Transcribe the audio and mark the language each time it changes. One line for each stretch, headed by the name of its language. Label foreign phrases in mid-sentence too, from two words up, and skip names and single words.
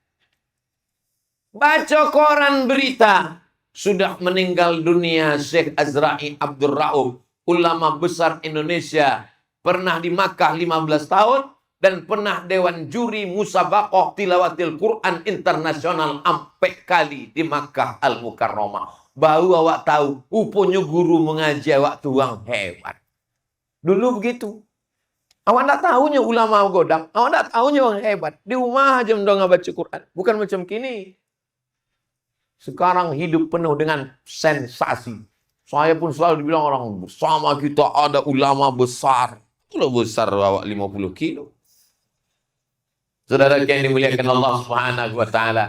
Indonesian: Baca koran berita. Sudah meninggal dunia Syekh Azra'i Abdul Raub, ulama besar Indonesia, pernah di Makkah 15 tahun dan pernah dewan juri musabaqah tilawatil Quran internasional 4 kali di Makkah Al-Mukarramah.
Malay: Baru awak tahu, rupanya guru mengaji awak tuang hebat. Dulu begitu. Awak tak tahunya ulama godam, awak tak tahunya orang hebat. Di rumah aja mendongak baca Quran, bukan macam kini.
Indonesian: Sekarang hidup penuh dengan sensasi. Saya pun selalu dibilang orang, bersama kita ada ulama besar. Kalau besar bawa 50 kilo. Saudara yang dimuliakan Allah
Arabic: سبحانه وتعالى.